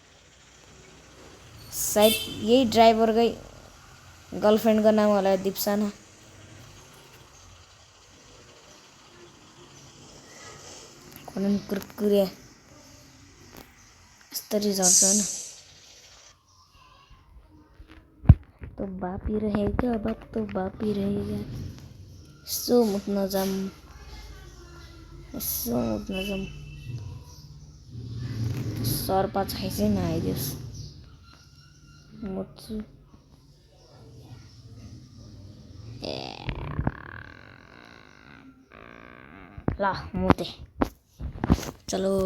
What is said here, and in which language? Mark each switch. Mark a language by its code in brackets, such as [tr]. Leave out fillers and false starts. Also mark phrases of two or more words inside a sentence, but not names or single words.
[ne] सायद यही ड्राइभरकै गर्लफ्रेन्डको नाम होला दिप्साना। कुन कुरकुरे यस्तरी झर्छ हैन। [hi] तो बापी रहेगा बाप तो बापी रहेगा। [ne] यसो मुत्न जाम सर्पा छैसै नआइदियोस् मुत्छु। ल मुते चलो।